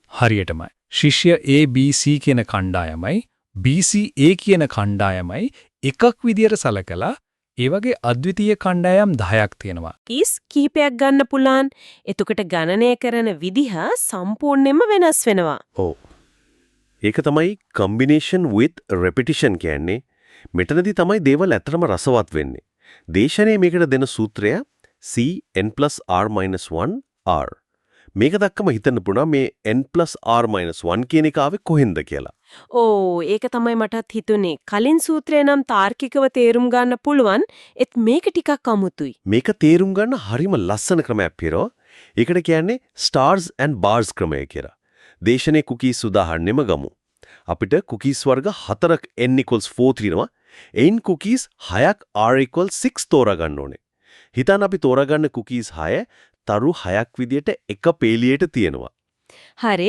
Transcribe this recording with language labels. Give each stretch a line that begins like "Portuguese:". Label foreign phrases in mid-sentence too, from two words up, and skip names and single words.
Sinhala: හරියටමයි. ශිෂ්‍ය A B C කියන කණ්ඩායමයි B C A කියන කණ්ඩායමයි එකක් විදියට සලකලා ඒ වගේ අද්විතීය කණ්ඩායම් 10ක් තියෙනවා. ඊස් කීපයක් ගන්න පුළුවන්. එතකොට ගණනය කරන විදිහ සම්පූර්ණයෙන්ම වෙනස් වෙනවා. ඔව්. ඒක තමයි
English: combination with repetition
Sinhala: කියන්නේ. මෙතනදී තමයි දේවල් ඇත්තටම රසවත් වෙන්නේ. දේශනයේ මේකට දෙන සූත්‍රය CN+R-1 R. මේක දක්කම හිතන්න පුළුවන් මේ n+R-1 කියන එක ආවේ කොහෙන්ද කියලා. ඕ ඒක තමයි මටත් හිතුනේ. කලින් සූත්‍රය නම් තාර්කිකව තේරුම් ගන්න පුළුවන්. ඒත් මේක ටිකක් අමුතුයි. මේක තේරුම් ගන්න හරිම ලස්සන ක්‍රමයක් පිරෝ. ඒකට කියන්නේ
English: stars and bars
Sinhala: ක්‍රමය කියලා. දේශනේ කුකීස් උදාහරණෙම ගමු. අපිට කුකීස් වර්ග 4ක් n = 4 තියෙනවා. එයින් කුකීස් 6ක් r = 6 තෝරා ගන්න ඕනේ. හිතන්න අපි තෝරාගන්න කුකීස් 6 තරු 6ක් විදියට එක පේලියට තියෙනවා. හරි.